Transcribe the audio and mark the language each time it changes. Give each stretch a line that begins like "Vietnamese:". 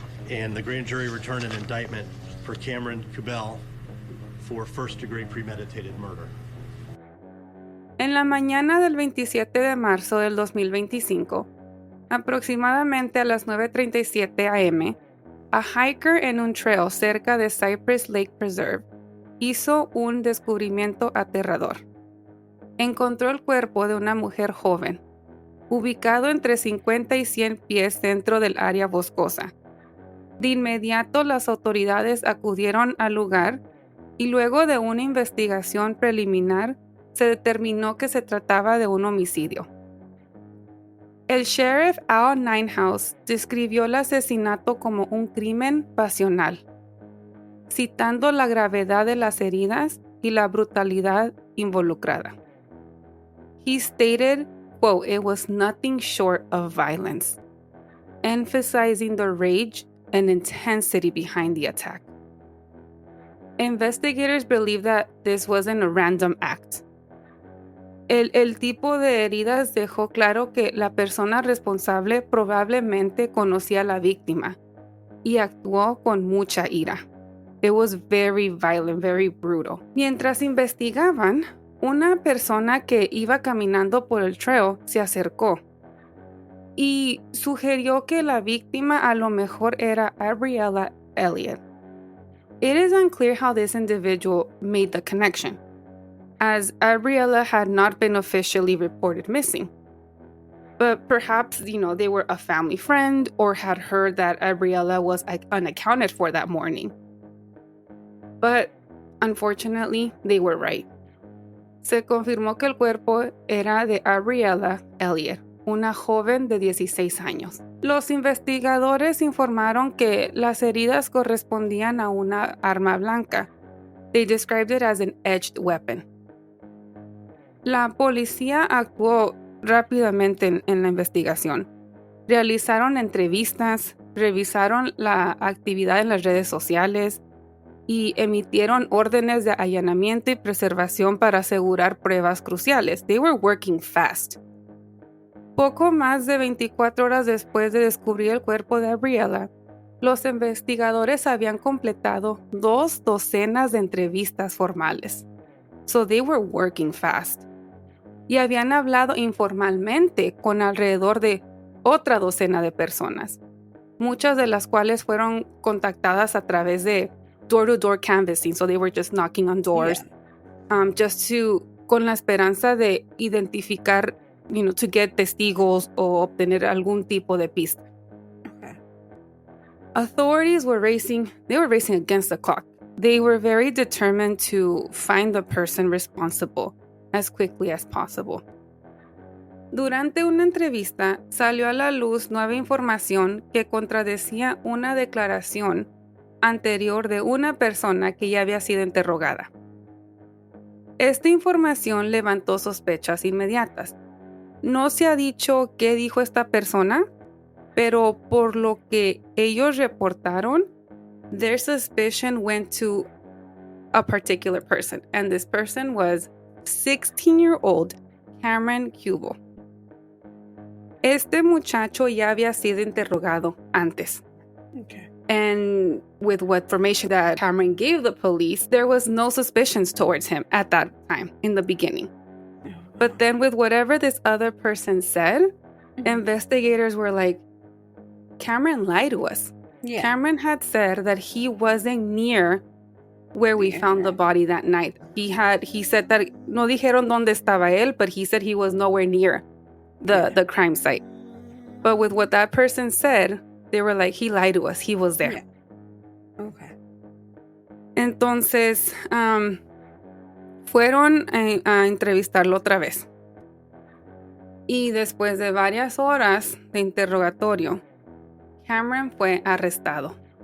English: And the grand jury returned an indictment for Cameron Kubel for first-degree premeditated murder.
Spanish: En la mañana del 27 de marzo del 2025, aproximadamente a las 9:37 a.m.,
English: a hiker
Spanish: en un trail cerca de Cypress Lake Preserve hizo un descubrimiento aterrador. Encontró el cuerpo de una mujer joven, ubicado entre 50 y 100 pies dentro del área boscosa. De inmediato las autoridades acudieron al lugar y luego de una investigación preliminar se determinó que se trataba de un homicidio. El sheriff Al Ninehouse describió el asesinato como un crimen pasional, citando la gravedad de las heridas y la brutalidad involucrada.
English: He stated, quote, "It was nothing short of violence," emphasizing the rage and intensity behind the attack. Investigators believe that this wasn't a random act.
Spanish: El tipo de heridas dejó claro que la persona responsable probablemente conocía a la víctima y actuó con mucha ira.
English: It was very violent, very brutal.
Spanish: Mientras investigaban, una persona que iba caminando por el trail se acercó y sugirió que la víctima a lo mejor era Abbriella Elliott.
English: It is unclear how this individual made the connection, as Abbriella had not been officially reported missing. But perhaps, they were a family friend or had heard that Abbriella was unaccounted for that morning. But unfortunately, they were right.
Spanish: Se confirmó que el cuerpo era de Abbriella Elliott, una joven de 16 años. Los investigadores informaron que las heridas correspondían a una arma blanca.
English: They described it as an edged weapon.
Spanish: La policía actuó rápidamente en la investigación. Realizaron entrevistas, revisaron la actividad en las redes sociales y emitieron órdenes de allanamiento y preservación para asegurar pruebas cruciales.
English: They were working fast.
Spanish: Poco más de 24 horas después de descubrir el cuerpo de Abbriella, los investigadores habían completado 2 docenas de entrevistas formales.
English: So they were working fast.
Spanish: Y habían hablado informalmente con alrededor de otra docena de personas, muchas de las cuales fueron contactadas a través de
English: door-to-door canvassing, so they were just knocking on doors,
Spanish: con la esperanza de identificar,
English: to get
Spanish: testigos o obtener algún tipo de pista.
English: Okay. Authorities were racing against the clock. They were very determined to find the person responsible as quickly as possible.
Spanish: Durante una entrevista salió a la luz nueva información que contradecía una declaración anterior de una persona que ya había sido interrogada. Esta información levantó sospechas inmediatas. No se ha dicho qué dijo esta persona, pero por lo que ellos reportaron,
English: their suspicion went to a particular person, and this person was 16-year-old Cameron Cubo.
Spanish: Este muchacho ya había sido interrogado antes.
English: Okay. And with what information that Cameron gave the police, there was no suspicions towards him at that time in the beginning. But then with whatever this other person said, investigators were like, Cameron lied to us. Yeah. Cameron had said that he wasn't near where we found the body that night. He said that
Spanish: no dijeron dónde estaba él,
English: but he said he was nowhere near the crime site. But with what that person said, they were like, he lied to us. He was there. Yeah. Okay.
Spanish: Entonces, fueron a entrevistarlo otra vez. Y después de varias horas de interrogatorio, Cameron fue arrestado.